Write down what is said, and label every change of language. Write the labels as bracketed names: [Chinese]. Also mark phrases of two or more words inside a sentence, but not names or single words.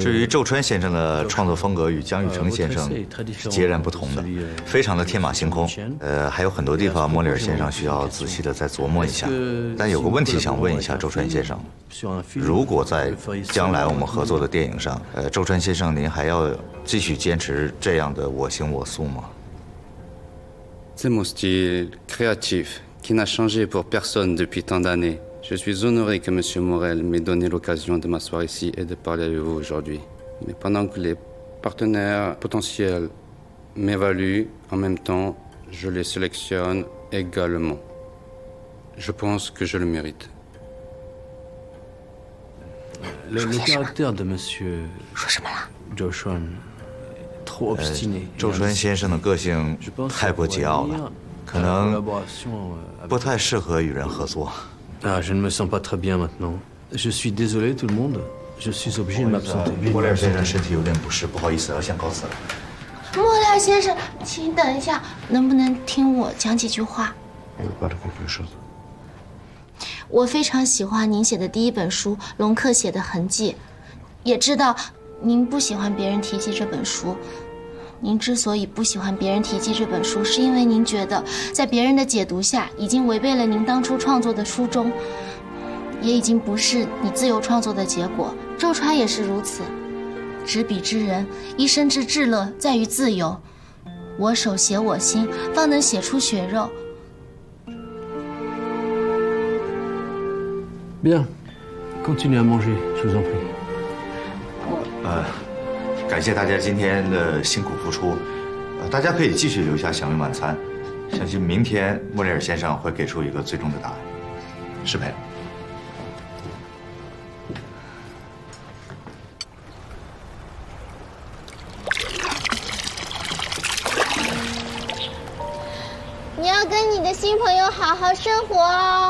[Chinese] 至于周川先生的创作风格与江雨成先生是截然不同的，非常的天马行空。还有很多地方莫里尔先生需要仔细的再琢磨一下。但有个问题想问一下周川先生，如果在将来我们合作的电影上，周川先生您还要继续坚持这样的我行我素吗？ [French] C'est mon style créatif qui n'a changé pour personne depuis tant d'années. Je suis honoré que M. Morel m'ait donné l'occasion de m'asseoir ici et de parler avec vous aujourd'hui. Mais pendant que les partenaires potentiels m'évaluent, en même temps, je les sélectionne également. Je pense que je le mérite. Le caractère de Monsieur Joshua trop obstiné. [Chinese] 周川先生的个性太过桀骜了，可能不太适合与人合作。 [French] Ah, je ne me sens pas très bien maintenant. Je suis désolé tout le monde. je suis obligé de m'absenter. [Chinese] 莫雷尔先生身体有点不适，不好意思，要先告辞了。莫雷尔先生，请等一下，能不能听我讲几句话？我非常喜欢您写的第一本书《龙克写的痕迹》，也知道您不喜欢别人提及这本书。您之所以不喜欢别人提及这本书，是因为您觉得在别人的解读下，已经违背了您当初创作的初衷，也已经不是你自由创作的结果。周传也是如此。执笔之人，一生之至乐在于自由。我手写我心，方能写出血肉。 [French] Bien, continuez à manger, je vous en prie. [Chinese] 感谢大家今天的辛苦付出，大家可以继续留下享用晚餐，相信明天莫雷尔先生会给出一个最终的答案。失陪。你要跟你的新朋友好好生活哦。